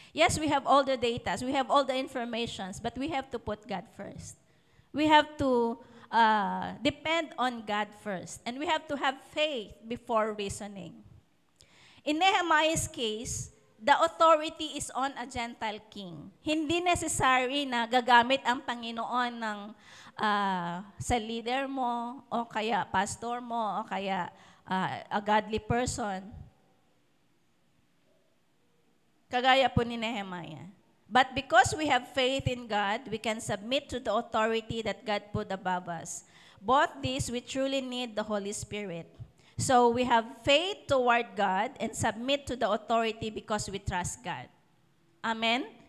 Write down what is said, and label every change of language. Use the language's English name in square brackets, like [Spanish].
[English] Yes, we have all the data, we have all the informations, but we have to put God first. We have to depend on God first. And we have to have faith before reasoning. In Nehemiah's case, the authority is on a Gentile king. [Filipino] Hindi necessary na gagamit ang Panginoon ng sa leader mo, o kaya pastor mo, o kaya [English] a godly person. [Filipino] Kagaya po ni Nehemiah. [English] But because we have faith in God, we can submit to the authority that God put above us. Both these, we truly need the Holy Spirit. So we have faith toward God and submit to the authority because we trust God. Amen?